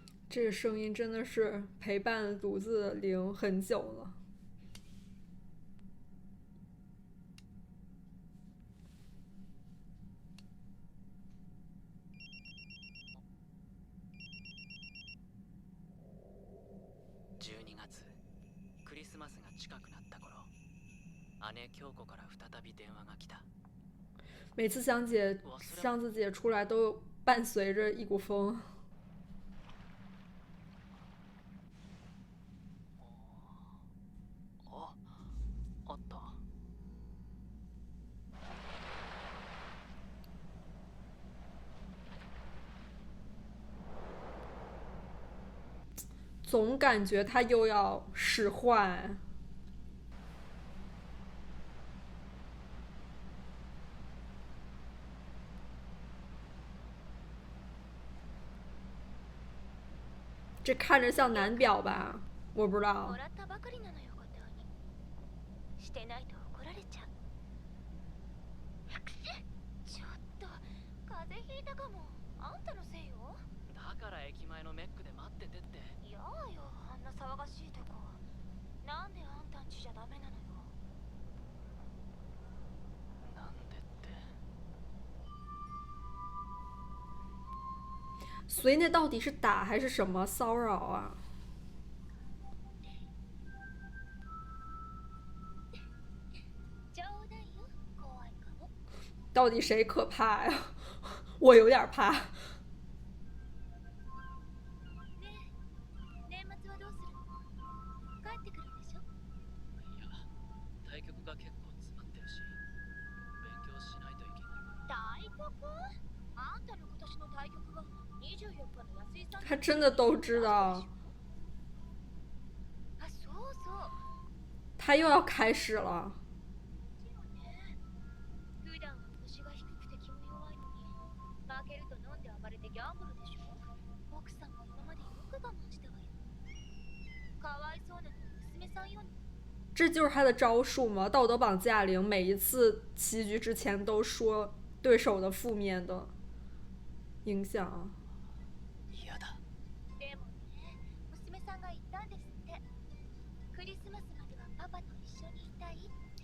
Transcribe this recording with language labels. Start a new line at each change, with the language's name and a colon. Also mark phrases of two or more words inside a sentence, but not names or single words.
Chinese: 这个声音真的是陪伴独自的灵很久了。
Japanese: 12月、クリスマスが近くなった頃、姉京子から再び電話が来た。
Chinese: 每次箱子姐出来都伴随着一股风。
Japanese: あ、あった。
Chinese: 总感觉他又要使坏。这看着像男表吧？我不知道。
Japanese: してないと怒られちゃう。ちょっと風邪ひいたかも。あんたのせいよ。だから駅前のメックで待っててって。いやよ、あんな騒がしいとこ。なんであんたんちじゃダメなのよ。なんでって。
Chinese: 所以那到底是打还是什么骚扰啊？到底谁可怕呀？我有点怕。
Japanese: 年末はどうするの？帰ってくるでしょ？いや、対局が結構詰まってるし、勉強しないといけないから。対局？あんたの今年の対局は24日の安井さん。
Chinese: 他真的都知道。
Japanese: あ、そうそう。
Chinese: 他又要开始了。这就是他的招数吗？道德绑架铃每一次棋局之前都说对手的负面的影响。
Japanese: 嫌だ。でもね、娘さんが言ったんですって。クリスマスまではパパと一緒にいたいって。